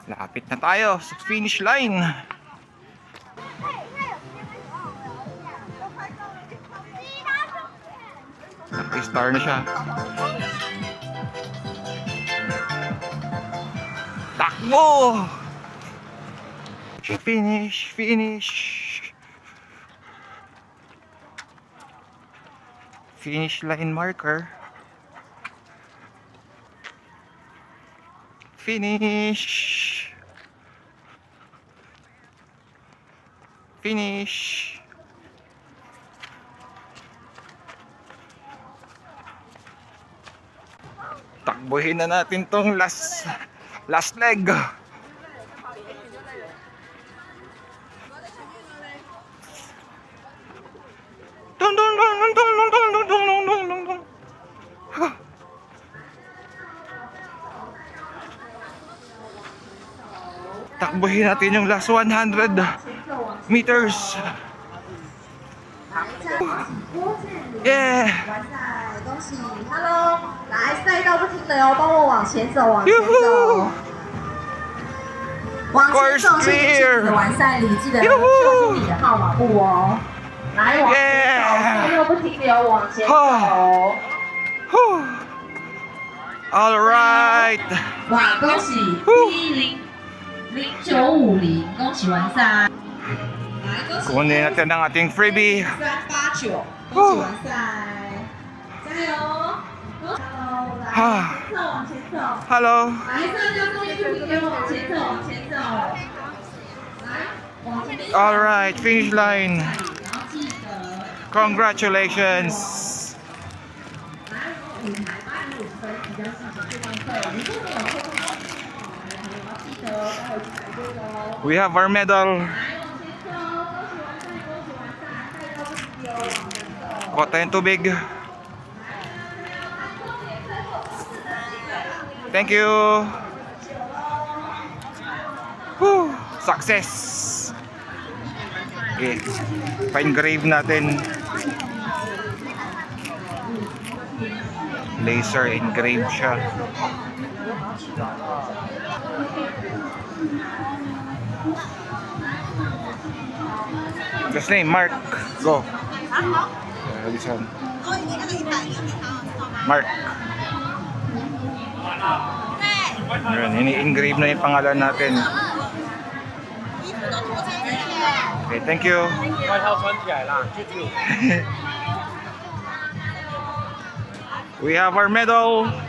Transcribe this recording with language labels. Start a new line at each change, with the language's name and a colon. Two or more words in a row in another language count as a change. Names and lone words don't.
Filipino: Lapit na tayo sa
English: finish line.
Filipino: Nag-star na siya. Takbo!
English: Finish, finish. Finish line marker. Finish. Finish.
Filipino: Takbuhin na natin tong
English: last leg. Dun dun dun dun dun dun dun dun dun dun dun dun.
Filipino: Takbuhin natin yung
English: last 100 meters. Yeah.
Chinese: 恭喜 ，Hello，来赛道不停的哦，帮我往前走，往前走，往前走，谢谢你的完赛礼，记得秀出你的号码布哦。来，往前走，赛道不停的往前走。
English: All right。
Chinese: 哇，恭喜10950，恭喜完赛。来，恭喜。
Filipino: Kunin natin ang ating freebie.
Chinese: 389，恭喜完赛。 加油 ！Hello， 来，往前走，
English: Hello.
Chinese: 来，大家注意注意，往前走，往前走，来，往前走。
English: All right, finish line.
Chinese: 然后记得，
English: Congratulations.
Chinese: 来，舞台8:50比较细节就上课。如果没有课后要记得待会去排队哦。
English: We have our medal.
Chinese: 来，往前走，恭喜完赛，恭喜完赛，赛道不停留，往前走。
Filipino: Kuha tayong tubig.
English: Thank you. Whew, success.
Filipino: Okay, pa-engrave natin.
English: Laser engrave
Filipino: siya.
English: What's name? Mark. Go. This one. Mark.
Filipino: Ayan, ini-engrave na yung pangalan natin.
English: Okay, thank you. We have our medal.